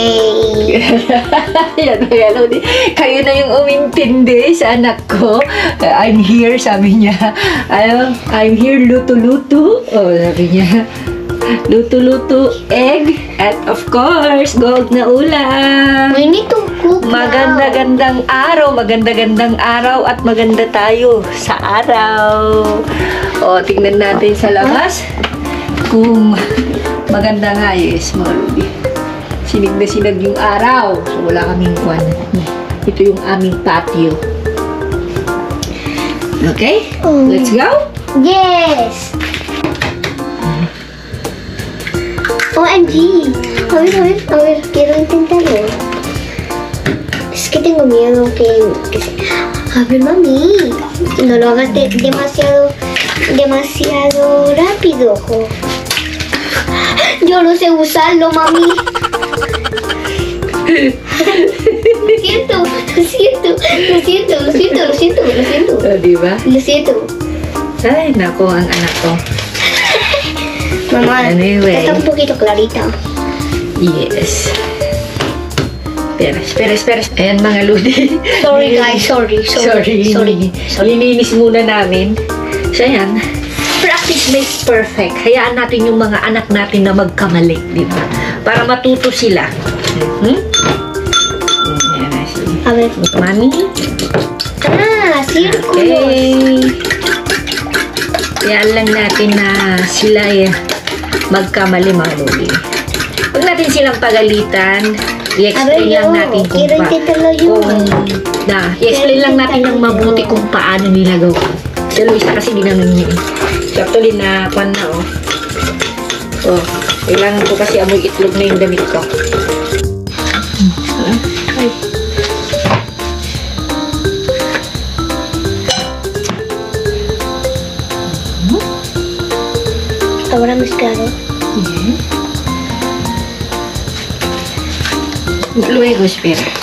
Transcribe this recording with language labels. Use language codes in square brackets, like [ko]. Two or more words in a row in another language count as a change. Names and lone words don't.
[tl] Yan, Lodi. Kayo na yung umintindi sa anak ko. [en] I'm here, [tl] sabi niya. [en] I'm here, [tl] luto-luto. Oh, sabi niya. Luto-luto egg. At [en] of course, [tl] gold na ulam. [en] We need to cook [tl] Maganda-gandang araw at maganda tayo sa araw. O, tingnan natin sa labas kung maganda nga, yes, mga Lodi. Sinig na sinag yung araw. So, wala kaming kwan. Ito yung aming patio. [en] Okay? Let's go? Yes! OMG! [es] A ver, quiero intentarlo. Es que tengo miedo que A ver, mami, no lo hagas demasiado rápido. Yo no sé usarlo, mami. Lo siento. [tl] Diba? [es] Lo siento. [tl] Ay, nako, ang anak ko. [es] Mamá, [en] Anyway. [es] está un poquito clarita. Yes. Espera. [tl] Ayan, mga Lodi. [en] Sorry guys, sorry. [tl] Lininis muna namin. So, ayan. [en] Practice makes perfect. [tl] Hayaan natin yung mga anak natin na magkamali, di ba? Para matuto sila. Ayan na siya. [es] A ver. Mami? Círculos. [en] Okay. [tl] Hayaan lang natin na sila magkamali, mga Lodi. Huwag natin silang pagalitan. I-explain lang natin i-explain lang natin ng mabuti kung paano nila gawin. Si Luisa kasi ginanong niya. Actually na kwan na, oh. So, kailangan ko kasi amoy itlog na yung damit ko. [es] Ahora mezclado. Luego, espera.